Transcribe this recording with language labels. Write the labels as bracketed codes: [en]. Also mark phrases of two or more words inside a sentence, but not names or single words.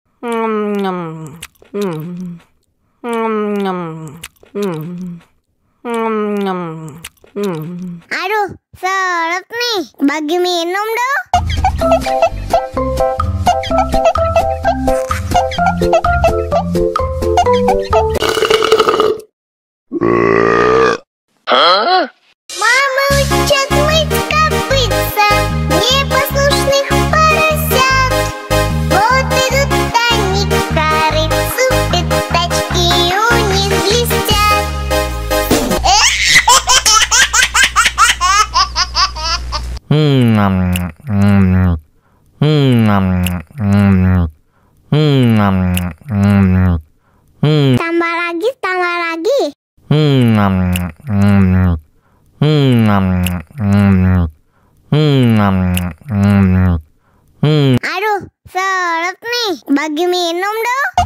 [id] Aduh, seret nih, bagi minum dong. [ru] Мама учат мыть копытца, не послушных поросят. Вот идут они к корыцу, пятачки у них блестят. [id] Tambah lagi. Aduh, seret nih, bagi minum dong.